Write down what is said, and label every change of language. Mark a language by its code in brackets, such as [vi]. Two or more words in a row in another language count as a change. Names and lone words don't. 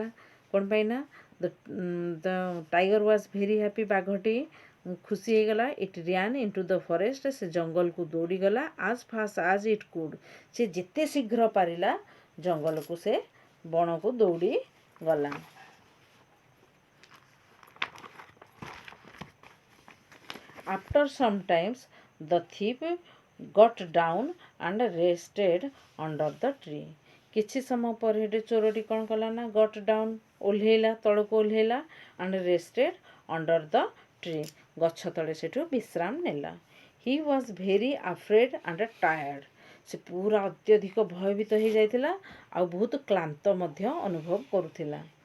[or] କ'ଣ ପାଇଁ ନା [en] the tiger was very happy, [or] ବାଘଟି ଖୁସି ହେଇଗଲା। [en] it ran into the forest, [or] ସେ ଜଙ୍ଗଲକୁ ଦୌଡ଼ିଗଲା। [en] as fast as it could, [or] ସେ ଯେତେ ଶୀଘ୍ର ପାରିଲା ଜଙ୍ଗଲକୁ, ସେ ବଣକୁ ଦୌଡ଼ି ଗଲା। [en] After some times the thief got down and rested under the tree. [or] କିଛି ସମୟ ପରେ ହେଠି ଚୋରଟି କ'ଣ କଲା ନା [en] got down, [or] ଓହ୍ଲେଇଲା, ତଳକୁ ଓହ୍ଲେଇଲା। [en] and rested under the tree, [or] ଗଛ ତଳେ ସେଠୁ ବିଶ୍ରାମ ନେଲା। [en] he was very afraid and tired, [or] ସେ ପୁରା ଅତ୍ୟଧିକ ଭୟଭୀତ ହେଇଯାଇଥିଲା ଆଉ ବହୁତ କ୍ଳାନ୍ତ ମଧ୍ୟ ଅନୁଭବ କରୁଥିଲା।